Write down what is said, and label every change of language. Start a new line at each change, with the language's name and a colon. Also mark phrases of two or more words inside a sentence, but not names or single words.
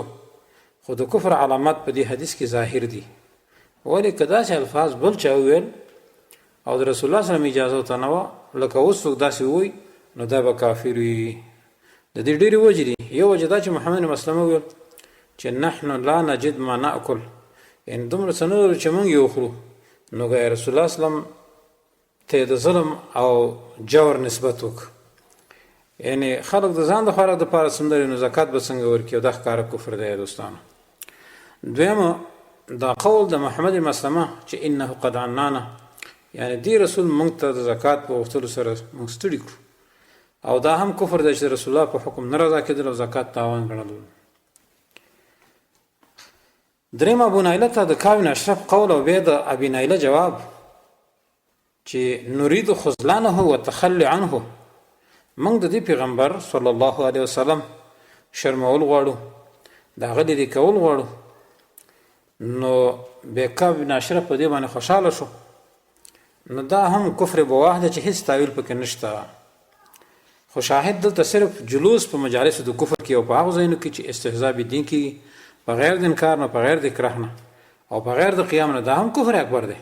Pashto: خو د کفر علامات په دې حدیث کې ظاهر دي. ولې که داسې الفاظ بل چا وویل او د رسول الله
Arabic: صلی الله علیه وسلم
Pashto: اجازه ورته نه وه، لکه اوس څوک داسې ووایي، نو دا به کافر وي. د دې ډېرې وجې دي. یو وجه دا چې محمد بن مسلمه وویل چې
Arabic: نحن لا نجد ما ناکل،
Pashto: یعنې دومره څه نه لرو چې موږ یې وخورو. نو که رسول الله
Arabic: صلی الله علیه وسلم
Pashto: ته د ظلم او جور نسبت وکړه، یعنی خلق د ځان د خوراک دپاره سندرې، نو زکات به څنګه ورکړي؟ او دا ښکاره کفر دی دوستانو. دویمه دا قول د محمد بن مسلمه چې
Arabic: انه قد عنانا،
Pashto: یعنی دی رسول موږ ته د زکات په غوښتلو سره موږ ستړي کړو، او دا هم کفر دی چې رسول الله په حکم نه رضا کېدل او زکات تاوان ګڼل. دریم ابو نایله ته د کعب بن اشرف قول او بیا د ابي نایله جواب چې
Arabic: نريد خذلانه وتخلي عنه،
Pashto: موږ د دې پیغمبر
Arabic: صلی الله علیه وسلم
Pashto: شرمول غواړو، د هغه لرې کول غواړو. نو بیا کعب بن اشرف په دې باندې خوشحاله شو. نو دا هم
Arabic: کفر بواح
Pashto: دی چې هیڅ تاویل پکې نشته. خو شاهد دلته صرف جلوس په مجالسو د کفر کې او په هغو ځایونو کې چې استهزاء بدین کېږي بغیر د انکار نه، بغیر د اکراه نه او بغیر د قیام نه، دا هم
Arabic: کفر اکبر
Pashto: دی.